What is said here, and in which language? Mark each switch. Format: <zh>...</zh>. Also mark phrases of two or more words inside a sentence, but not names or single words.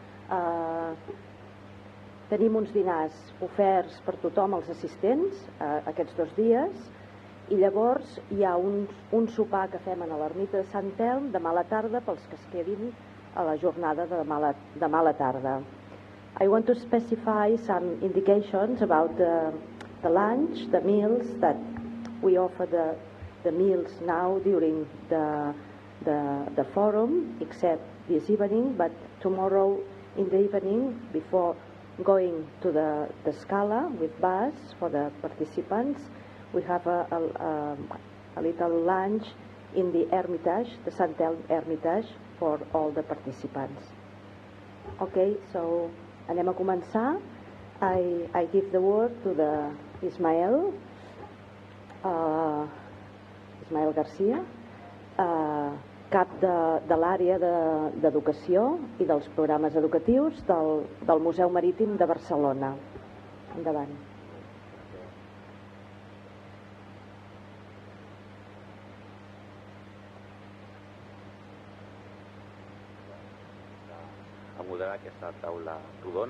<ca>Tenim uns dinars oferts per tothom, els assistents, aquests 2 dies, i llavors hi ha un sopar que fem a l'ermita de Sant Telm demà a la tarda pels que es quedin a la jornada de demà a la tarda.</ca> <en>I want to specify some indications about the lunch, the meals, that we offer the meals now during the forum, except this evening, but tomorrow in the evening, before going to the Scala with bus for the participants, we have a little lunch in the Hermitage, the Sant Telm Hermitage, for all the participants. Okay, so</en> <ca>anem a començar.</ca> <en>I give the word to the Ismael Garcia,</en> <ca>cap de l'àrea d'educació i dels programes educatius del Museu Marítim de Barcelona. Endavant. A moderar aquesta taula rodona.</ca>